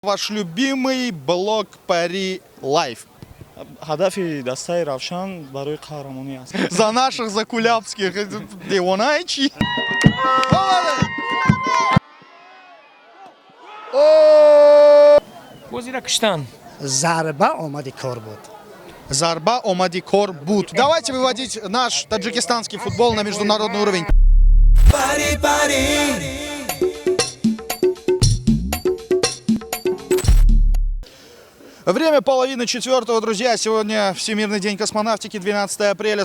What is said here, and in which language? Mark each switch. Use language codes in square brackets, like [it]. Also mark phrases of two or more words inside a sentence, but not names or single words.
[ru] Ваш любимый блог Пари Лайф. [tg] ҳадафи дастаи Равшан барои қаҳрамонӣ аст. [ru] За наших, за кулябских. Девонайчи. [tg] Бозира киштан. Зарба омади кор буд. Зарба омади кор буд. [ru] Давайте выводить наш таджикистанский футбол на международный уровень. Пари, пари. Время половины четвертого, друзья. Сегодня Всемирный день космонавтики, 12 апреля.